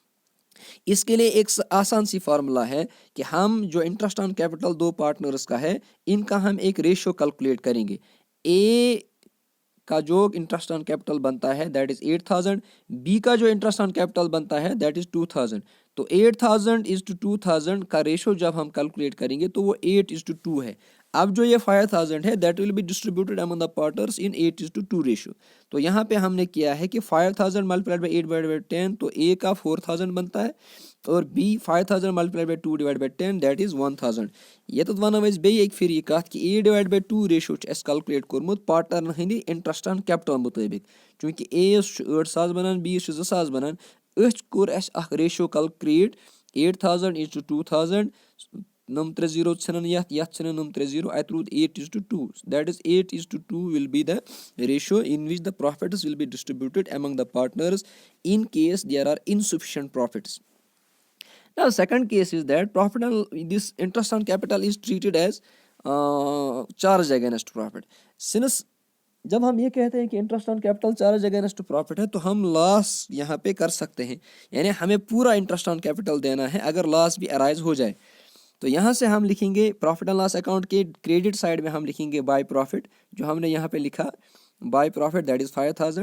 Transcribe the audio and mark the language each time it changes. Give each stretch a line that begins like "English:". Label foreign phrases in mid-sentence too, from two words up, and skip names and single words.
Hindi: इसके लिए एक आसान सी फार्मूला है कि हम जो
English: interest on capital
Hindi: दो पार्टनर्स का है, इनका हम एक रेशियो कैलकुलेट करेंगे। ए का जो
English: interest on capital
Hindi: बनता है
English: that is
Hindi: 8,000, बी का जो
English: interest on capital
Hindi: बनता है
English: that is
Hindi: 2,000। तो 8,000
English: is to
Hindi: 2,000 का रेशो जब हम कैलकुलेट करेंगे तो वो 8:2 है। अब जो ये 5,000 है
English: that will be distributed among the partners in 8:2 ratio.
Hindi: तो यहाँ पे हमने किया है कि 5,000
English: multiplied by
Hindi: 8/10, तो ए का 4,000 बनता है, और बी 5,000
English: multiplied by
Hindi: 2/10
English: that is
Hindi: 1,000।
Kashmiri: ये तो वनो अस बे एक फिर ये कथ कि 8/2
English: ratio calculate
Kashmiri: कोर्मुत पार्टनर हंद
English: interest on capital
Kashmiri: मुताबिक, चूंकि ए 8,000 बनान, बी 2,000 बनान, कोर
English: ratio calculate 8,000 is to 2,000,
Kashmiri: नम 3 0 छन यथ नम 3 0 अत रूद 8:2,
English: that is 8:2 will be the ratio in which the profits will be distributed among the partners in case there are insufficient profits. Now second case is that profit on this interest on capital is treated as charge against profit.
Hindi: Since जब हम ये कहते हैं कि
English: interest on capital charge against profit
Hindi: है, तो हम लॉस यहाँ पे कर सकते हैं, यानी हमें पूरा
English: interest on capital
Hindi: देना है अगर लॉस भी अराइज हो जाए। तो यहाँ से हम लिखेंगे
English: profit and loss account
Hindi: के
English: credit side
Hindi: में हम लिखेंगे
English: by profit,
Hindi: जो हमने यहाँ पे लिखा
English: by profit that is
Hindi: 5,000।